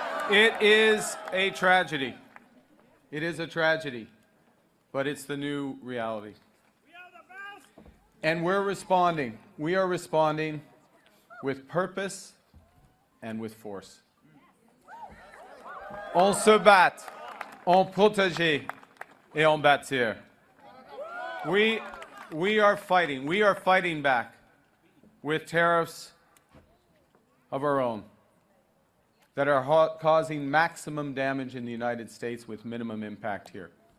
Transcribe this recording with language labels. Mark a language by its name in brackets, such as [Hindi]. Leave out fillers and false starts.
[English] It is a tragedy. It is a tragedy, but it's the new reality. And we're responding. We are responding with purpose and with force. [French] On se bat, on protéger et on bâtir. [English] We are fighting back with tariffs of our own that are causing maximum damage in the United States with minimum impact here.